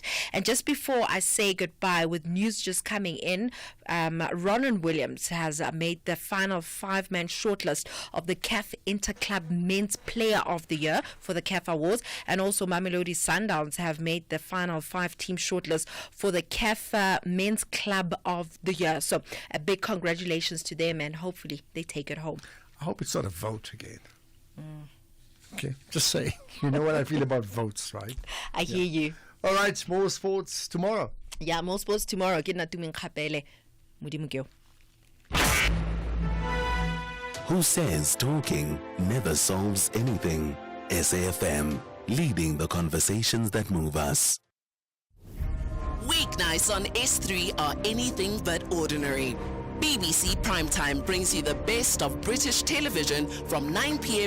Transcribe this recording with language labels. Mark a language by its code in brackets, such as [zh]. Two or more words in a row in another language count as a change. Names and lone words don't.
[en] And just before I say goodbye, with news just coming in, Ronan Williams has made the final 5-man shortlist of the CAF Interclub Men's Player of the Year for the CAF Awards, and also Mamelodi Sundowns have made the final 5-team shortlist for the CAF Men's Club of the Year. So a big congratulations to them, and hopefully they take it home. I hope it's not a vote again. Okay, just say. You know what I feel about votes, right? I hear you. All right, more sports tomorrow. Yeah, more sports tomorrow. [tn] Ke nna Tumeng Kgapele. Modimo ke o. [en] Who says talking never solves anything? SAFM, leading the conversations that move us. Weeknights on S3 are anything but ordinary. BBC Primetime brings you the best of British television from 9 p.m.